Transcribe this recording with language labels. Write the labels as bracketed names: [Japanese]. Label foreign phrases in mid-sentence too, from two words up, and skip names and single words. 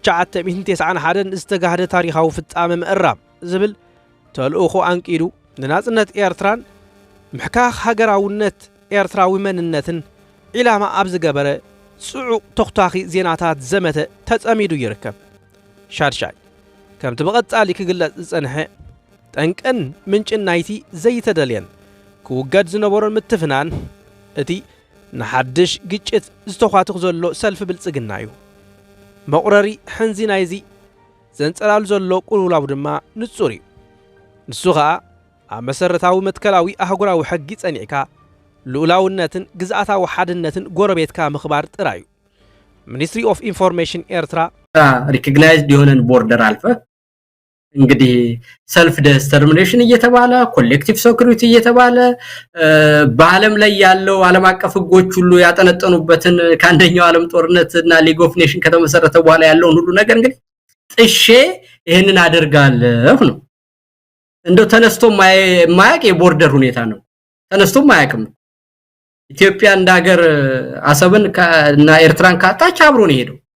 [Tigrinya] 1991 ዝተጋህደ ታሪኻዊ ፍጻመ ምዕራብ ዝብል ተልእኾ አንቂዱ ንናጽነት ኤርትራን ምሕካኽ ሃገራውነት ኤርትራዊ መንነትን ዒላማ ኣብ ዝገበረ ጽዑቕ ተኽታኺ ዜናታት ዘመተ ተጸሚዱ ይርከብ ሻድሻይ ከምቲ ብቐጻሊ ክግለጽ ዝጸንሐ ጠንቅን ምንጭን ናይቲ ዘይተደልየን ክውገድ ዝነበሮን ምትፍናን እቲ ንሓድሽ ግጭት ዝተዃትኽ ዘሎ ሰልፊ ብልጽግና እዩ መቑረሪ ሕንዚ ናይዚ ዘንጸላሉ ዘሎ ቁልውላው ድማ ንጹር እዩ ንሱ ኸዓ ኣብ መሰረታዊ መትከላዊ ኣህጉራዊ ሕጊ ጸኒዕካ ልኡላውነትን ግዝኣታዊ ሓድነትን ጎረቤትካ ምኽባር ጥራይ እዩ [English] Ministry of Information [Tigrinya] ኤርትራ [Amharic] ሪኮግናይዝድ የሆነን ቦርደር አልፈ እንግዲህ [English] self determination [Amharic] እየተባለ [English] collective security [Amharic] እየተባለ በዓለም ላይ ያለው ዓለም አቀፍ ህጎች ሁሉ ያጠነጠኑበትን ከአንደኛው ዓለም ጦርነትና [English] League of Nation [Amharic] ከተመሰረተ በኋላ ያለውን ሁሉ ነገር እንግዲህ ጥሼ ይሄንን አደርጋለሁ ነው እንደው ተነስቶ ማያቅ የቦርደር ሁኔታ ነው ተነስቶ ማያቅም ኢትዮጵያ እንደ ሀገር አሰብን እና ኤርትራን ካጣች አብሮ ነው ሄደው